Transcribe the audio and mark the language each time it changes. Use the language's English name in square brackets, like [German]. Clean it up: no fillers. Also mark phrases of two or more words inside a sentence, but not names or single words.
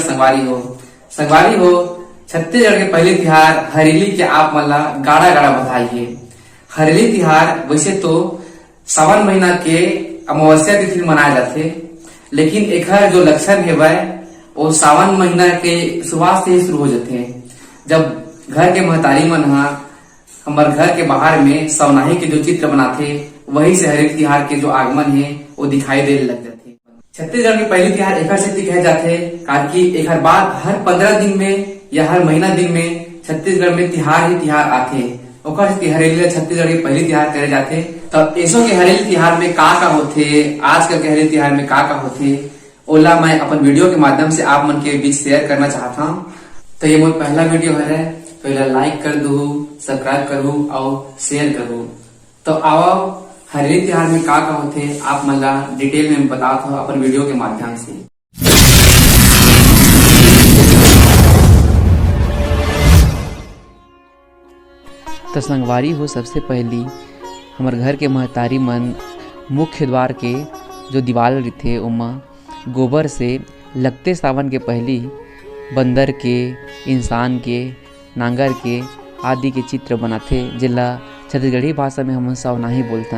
[Chhattisgarhi] संगवारी हो छत्तीसगढ़ के पहले तिहार हरेली के आप मन ला गाड़ा गाड़ा बधाई है। हरेली तिहार वैसे तो सावन महीना के अमावस्या तिथि मनाए जाते, लेकिन एकर जो लक्षण है वह वो सावन महीना के शुरुआत से ही शुरू हो जाते हैं, जब घर के महतारी मन हमारे घर के बाहर में सवनाही के जो चित्र बनाते वही से हरेली तिहार के जो आगमन है वो दिखाई देने लग जाते। छत्तीसगढ़ के पहली तिहार एकर से कहे जाते कि एकर बाद हर 15 दिन में या हर महीना दिन में छत्तीसगढ़ में तिहार ही तिहार आते ओकर से हरेली छत्तीसगढ़ के पहली तिहार करे जाते। तब ऐसो के हरेली तिहार में का होते, आजकल के हरेली तिहार में का होते ओला मैं अपन वीडियो के माध्यम से आप मन के बीच शेयर करना चाहता हूँ। तो ये मोर पहला वीडियो है, पहला लाइक कर दू, सब्सक्राइब करूँ और शेयर करूँ। तो आओ हरेली तिहार में का होते आप मन ला डिटेल में बताता हूँ अपन वीडियो के माध्यम से। तो संगवारी हो सबसे पहली हमारे घर के महतारी मन मुख्य द्वार के जो दीवार रहते उमा गोबर से लगते सावन के पहली बंदर के, इंसान के, नांगर के आदि के चित्र बनाते, जिला छत्तीसगढ़ी भाषा में हम सवनाही बोलतन।